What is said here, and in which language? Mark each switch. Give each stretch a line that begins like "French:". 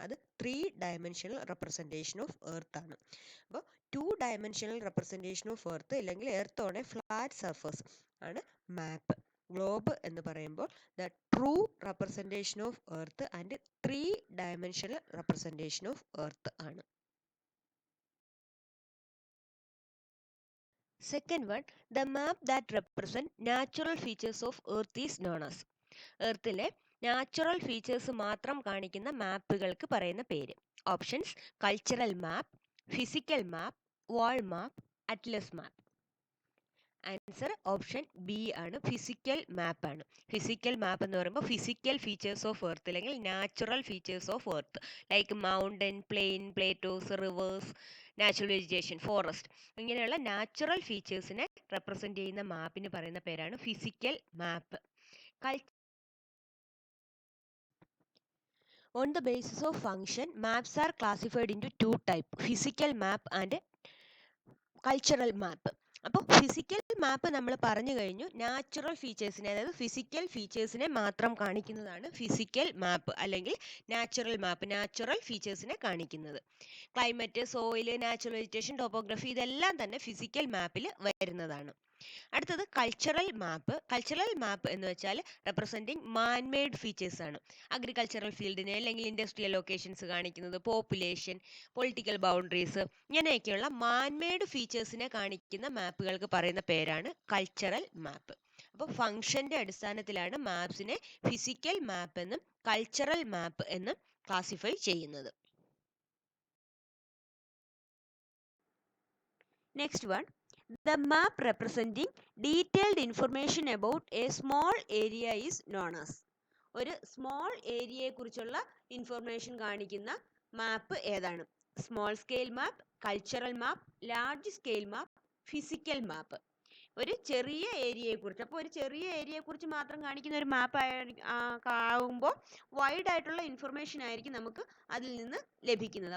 Malayalam: അത് 3 dimensional representation of earth ആണ്. അപ്പോൾ 2 ഡയമെൻഷണൽ റെപ്രസെൻറ്റേഷൻ ഓഫ് എർത്ത് അല്ലെങ്കിൽ
English: earth on a flat surface
Malayalam: ആണ് മാപ്പ്. ഗ്ലോബ് എന്ന് പറയുമ്പോൾ
English: the true representation of earth
Malayalam: and 3 dimensional representation of earth ആണ്.
English: Second one, the map that represent natural features of earth is known as.
Malayalam: എർത്തിലെ natural features മാത്രം കാണിക്കുന്ന മാപ്പുകൾക്ക് പറയുന്ന പേര്. Options: cultural മാപ്പ്, physical മാപ്പ്, വാൾ മാപ്പ്, Atlas മാപ്പ്. Answer option B ആണ്, physical മാപ്പ് ആണ്. Physical മാപ്പ് എന്ന് പറയുമ്പോൾ physical features of earth അല്ലെങ്കിൽ natural features of earth like mountain, plain, Plato's, reverse, natural vegetation, forest ഇങ്ങനെയുള്ള നാച്ചുറൽ ഫീച്ചേഴ്സിനെ റെപ്രസെൻറ്റ് ചെയ്യുന്ന മാപ്പിന് പറയുന്ന പേരാണ് physical map.
English: On the basis of function, maps are classified into 2 types, physical map and cultural map.
Malayalam: അപ്പോൾ physical മാപ്പ് നമ്മൾ പറഞ്ഞു കഴിഞ്ഞു. Natural ഫീച്ചേഴ്സിനെ അതായത് physical ഫീച്ചേഴ്സിനെ മാത്രം കാണിക്കുന്നതാണ് ഫിസിക്കൽ മാപ്പ് അല്ലെങ്കിൽ നാച്ചുറൽ മാപ്പ്. നാച്ചുറൽ ഫീച്ചേഴ്സിനെ കാണിക്കുന്നത് climate, soil, natural vegetation, topography ഇതെല്ലാം തന്നെ ഫിസിക്കൽ മാപ്പിൽ വരുന്നതാണ്. അടുത്തത് കൾച്ചറൽ മാപ്പ്. കൾച്ചറൽ മാപ്പ് എന്ന് വെച്ചാൽ റെപ്രസെൻറ്റിങ് മാൻമെയ്ഡ് ഫീച്ചേഴ്സ് ആണ്. അഗ്രികൾച്ചറൽ ഫീൽഡിനെ അല്ലെങ്കിൽ ഇൻഡസ്ട്രിയൽ ലൊക്കേഷൻസ് കാണിക്കുന്നത്, പോപ്പുലേഷൻ, പൊളിറ്റിക്കൽ ബൗണ്ടറീസ് ഇങ്ങനെയൊക്കെയുള്ള മാൻമെയ്ഡ് ഫീച്ചേഴ്സിനെ കാണിക്കുന്ന മാപ്പുകൾക്ക് പറയുന്ന പേരാണ് കൾച്ചറൽ മാപ്പ്. അപ്പോൾ ഫംഗ്ഷന്റെ അടിസ്ഥാനത്തിലാണ് മാപ്സിനെ ഫിസിക്കൽ മാപ്പ് എന്നും കൾച്ചറൽ മാപ്പ് എന്നും ക്ലാസിഫൈ ചെയ്യുന്നത്.
English: Next one, the map representing detailed information about a small area is known as.
Malayalam: ഒരു സ്മോൾ ഏരിയയെ കുറിച്ചുള്ള ഇൻഫർമേഷൻ കാണിക്കുന്ന മാപ്പ് ഏതാണ്? സ്മോൾ സ്കെയിൽ മാപ്പ്, കൾച്ചറൽ മാപ്പ്, ലാർജ് സ്കെയിൽ മാപ്പ്, ഫിസിക്കൽ മാപ്പ്. ഒരു ചെറിയ ഏരിയയെക്കുറിച്ച്, അപ്പോൾ ഒരു ചെറിയ ഏരിയയെക്കുറിച്ച് മാത്രം കാണിക്കുന്ന ഒരു മാപ്പ് ആകുമ്പോൾ വൈഡ് ആയിട്ടുള്ള ഇൻഫർമേഷൻ ആയിരിക്കും നമുക്ക് അതിൽ നിന്ന് ലഭിക്കുന്നത്.